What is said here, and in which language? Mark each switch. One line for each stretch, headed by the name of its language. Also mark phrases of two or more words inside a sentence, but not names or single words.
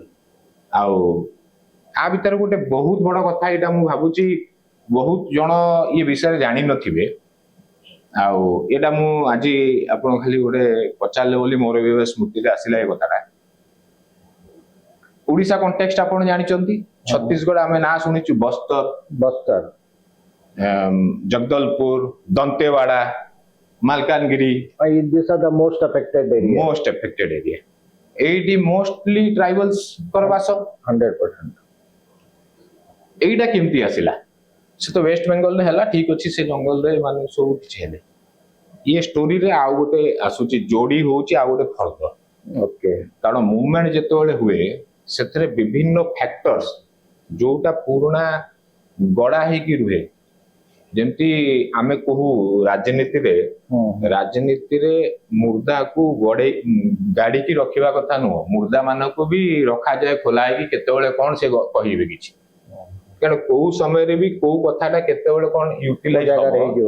Odia: ଆଉ ଆ ଭିତରେ ଗୋଟେ ବହୁତ ବଡ କଥା, ଏଇଟା ମୁଁ ଭାବୁଛି ବହୁତ ଜଣ ଏ ବିଷୟରେ ଜାଣିନଥିବେ, ଆଉ ଏଇଟା ମୁଁ ଆଜି ଆପଣ ଖାଲି ଗୋଟେ ପଚାରିଲେ ବୋଲି ମୋର ବି ସ୍ମୃତିରେ ଆସିଲା ଏ କଥାଟା। ଓଡିଶା କଣ୍ଟେକ୍ସଟ ଆପଣ ଜାଣିଛନ୍ତି, ଛତିଶଗଡ଼ ଆମେ ନାଁ ଶୁଣିଛୁ, ବସ୍ତର, ଜଗଦଲପୁର, ଦନ୍ତେୱାଡା, ମାଲକାନଗିରି,
English: these are the most affected area.
Odia: ଏଇଠି ମୋଷ୍ଟଲି ଟ୍ରାଇବାଲ୍ସଙ୍କର ବାସ 100%। ଏଇଟା କେମିତି ଆସିଲା? ସେ ତ ୱେଷ୍ଟ ବେଙ୍ଗଲରେ ହେଲା, ଠିକ ଅଛି, ସେ ଜଙ୍ଗଲରେ ମାନେ ସବୁ କିଛି ହେଲେ। ଇଏ ଷ୍ଟୋରିରେ ଆଉ ଗୋଟେ ଆସୁଛି, ଯୋଡି ହଉଛି ଆଉ ଗୋଟେ ଫର୍ଦ। ଓକେ, କାରଣ ମୁଭମେଣ୍ଟ ଯେତେବେଳେ ହୁଏ, ସେଥିରେ ବିଭିନ୍ନ ଫ୍ୟାକ୍ଟର୍ସ ଯୋଉଟା ପୁରୁଣା ଗଡା ହେଇକି ରୁହେ, ଯେମିତି ଆମେ କହୁ ରାଜନୀତିରେ ମୁର୍ଦାକୁ ଗାଡିକି ରଖିବା କଥା ନୁହଁ, ମୁର୍ଦା ମାନଙ୍କୁ ବି ରଖାଯାଏ ଖୋଲା ହେଇକି, କେତେବେଳେ କଣ ସେ କହିବେ କିଛି, କାରଣ କୋଉ ସମୟରେ ବି କୋଉ କଥାଟା କେତେବେଳେ କଣ ୟୁଟିଲାଇଜ ହେଇଯିବ।